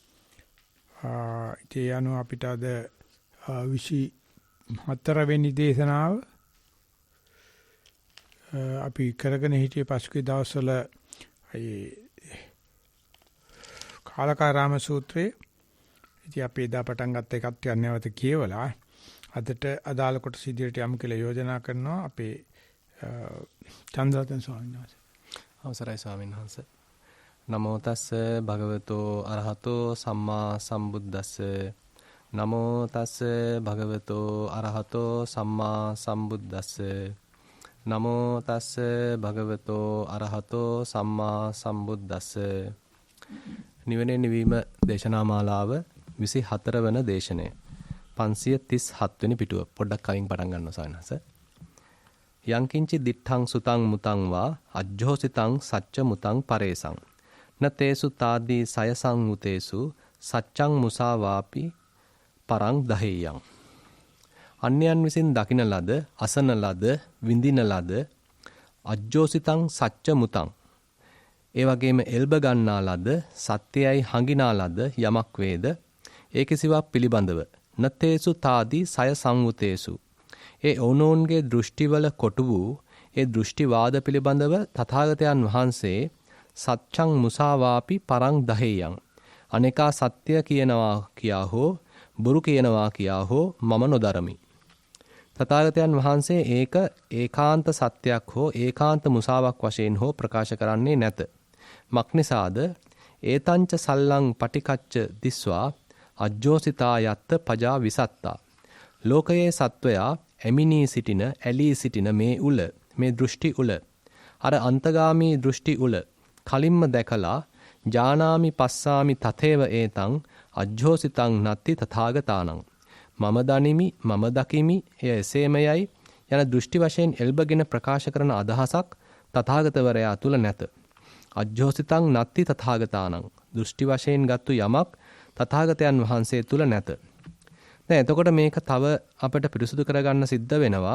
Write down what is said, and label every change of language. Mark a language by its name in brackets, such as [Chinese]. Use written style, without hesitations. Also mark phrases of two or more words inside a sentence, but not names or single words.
[Sinhala] ඒ අනුව අපිට අද 24 වෙනි දේශනාව අපි කරගෙන හිටියේ පසුගිය දවස්වල කාලකාරාම සූත්‍රයේ ඉතින් අපි එදා පටන් ගත්ත එකත් ටිකක් නැවත කියවලා අදට අදාළ කොටස ඉදිරියට යමු කියලා යෝජනා කරනවා අපේ චන්ද්‍රරතන ස්වාමීන් වහන්සේ. අවසරයි ස්වාමීන් වහන්සේ. [Pali] නමෝ තස්ස භගවතෝ අරහතෝ සම්මා සම්බුද්දස්ස නමෝ තස්ස භගවතෝ අරහතෝ සම්මා සම්බුද්දස්ස නමෝ තස්ස භගවතෝ අරහතෝ සම්මා සම්බුද්දස්ස. [Sinhala] නිවනේ නිවීම දේශනා මාලාව 24 වන දේශනය 537 වෙනි පිටුව. පොඩ්ඩක් කලින් පටන් ගන්නවා සානස. [Pali] යංකින්චි දිත්තං සුතං මුතං වා අජ්ජෝසිතං සච්ච මුතං පරේසං නතේසු තාදී සයසං මුතේසු සච්චං මුසාවාපි පරං දහේයං. [Sinhala] අන්‍යයන් විසින් දකින ලද, අසන ලද, විඳින ලද [Pali] අජ්ජෝසිතං සච්ච මුතං. [Sinhala] ඒ වගේම එල්බ ගන්නා ලද, සත්‍යයයි හඟිනා ලද යමක් වේද, ඒ කිසිවක් පිළිබඳව [Pali] නතේසු තාදී සය සංවුතේසු. [Sinhala] ඒ ඔවුනෝන්ගේ දෘෂ්ටිවල කොටු වූ ඒ දෘෂ්ටිවාද පිළිබඳව තථාගතයන් වහන්සේ [Pali] සච්චං මුසාවාපි පරං දහේයං. [Sinhala] අනේකා සත්‍ය කියනවා කියා හෝ බුරු කියනවා කියා හෝ මම නොදරමි. තථාගතයන් වහන්සේ ඒක ඒකාන්ත සත්‍යයක් හෝ ඒකාන්ත මුසාවක් වශයෙන් හෝ ප්‍රකාශ කරන්නේ නැත. [Pali] මක්නිසාද ඒතංච සල්ලං පටිකච්ච දිස්වා අජ්ජෝසිතා යත්ත පජා විසත්තා. [Sinhala] ලෝකයේ සත්වයා ඇමිනී සිටින ඇලී සිටින මේ උල, මේ දෘෂ්ටි උල, අර අන්තගාමී දෘෂ්ටි උල කලින්ම දැකලා [Pali] ජානාමි පස්සාමි තතේව ඒතං අජ්ජෝසිතං නත්ති තථාගතානං. [Sinhala] මම දනිමි, මම දකිමි, එය එසේමයයි යන දෘෂ්ටි වශයෙන් එල්බගෙන ප්‍රකාශ කරන අදහසක් තථාගතවරයා තුල නැත. [Pali] අජ්ජෝසිතං නත්ති තථාගතානං. [Sinhala] දෘෂ්ටි වශයෙන් ගත්තු යමක් තථාගතයන් වහන්සේ තුල නැත. දැන් එතකොට මේක තව අපිට පිරිසුදු කරගන්න සිද්ධ වෙනවා.